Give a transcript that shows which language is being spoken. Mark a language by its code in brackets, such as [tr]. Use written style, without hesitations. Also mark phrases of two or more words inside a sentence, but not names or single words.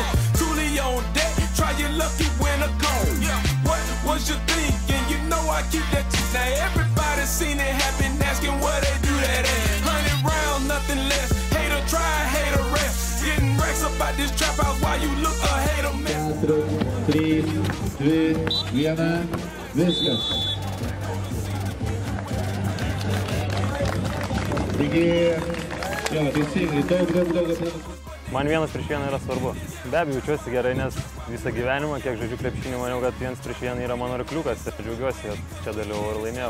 [en] Truly on deck, try your lucky when a goal. What was you thinking? You know I keep that shit. Now everybody seen it happen, asking where they do that at. 100 rounds, nothing less. Hater try, hater rest. Getting racks up out this trap house while you look a hater mess. 4, 3, 2, 1, [lt] viskas. Taigi, jo, teisingai, daug. Man 1-1 yra svarbu. Be abejo, jaučiuosi gerai, nes visą gyvenimą, kiek žaidžiu krepšinį, maniau, kad 1-1 yra mano arkliukas ir džiaugiuosi, kad čia dalyvau ir laimėjau.